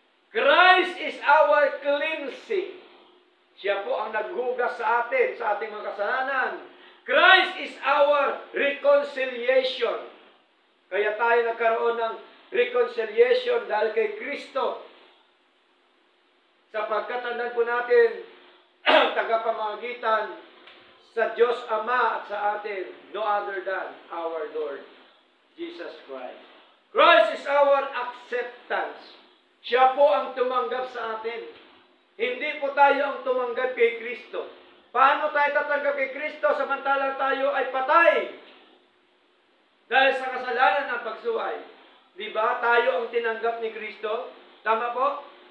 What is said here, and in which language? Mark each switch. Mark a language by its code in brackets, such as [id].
[en] Christ is our cleansing. [tl] Siya po ang naghugas sa atin, sa ating mga kasalanan. [en] Christ is our reconciliation. [tl] Kaya tayo nagkaroon ng reconciliation dahil kay Kristo. Sapagkat tandaan po natin, tagapamagitan sa Diyos Ama at sa atin, [en] no other than our Lord Jesus Christ. Christ is our acceptance. [tl] Siya po ang tumanggap sa atin. Hindi po tayo ang tumanggap kay Kristo. Paano tayo tatanggap kay Kristo samantalang tayo ay patay? Dahil sa kasalanan ng pagsuway. Di ba? Tayo ang tinanggap ni Kristo. Tama po?